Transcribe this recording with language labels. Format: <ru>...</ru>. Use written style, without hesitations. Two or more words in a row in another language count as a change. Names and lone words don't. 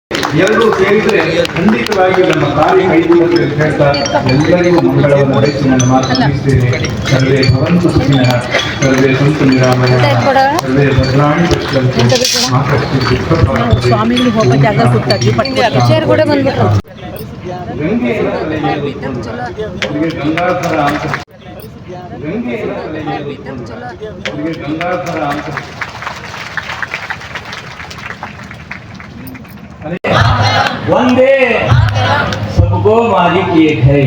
<kn>ಎಲ್ಲರೂ ಸೇರಿದರೆ ಖಂಡಿತವಾಗಿ ನಮ್ಮ ಕಾರ್ಯ ಕೈಗೊಳ್ಳುತ್ತೆ ಅಂತ ಹೇಳ್ತಾ ಎಲ್ಲರಿಗೂ ಮಂಗಳವನ್ನು ನಡೆಸಿ ನನ್ನ ಮಾತು ಮುಗಿಸ್ತೇನೆ.</kn> <sa>ಸರ್ವೇ ಭವಂತು ಸುಖಿನಃ, ಸರ್ವೇ ಸಂತು ನಿರಾಮಯಃ, ಸರ್ವೇ ಭದ್ರಾಣಿ ಪಶ್ಯಂತು ಮಾ ಕಶ್ಚಿತ್ ದುಃಖ</sa> <kn>ಸ್ವಾಮಿಗಳು ಹೋಗೋ ಜಾಗ ಗೊತ್ತಾಗಿ ಚೇರ್ ಕೂಡ ಬಂದ್ಬಿಟ್ರು. ಗಂಗೆಯ ತಲೆಗೆ ಗಂಗಾಧರ ಅಂತ ಗಂಗೆಯ ತಲೆಗೆ ಗಂಗಾಧರ ಅಂತ</kn> <hi>ಒಂದೇ सबका मालिक एक है.</hi>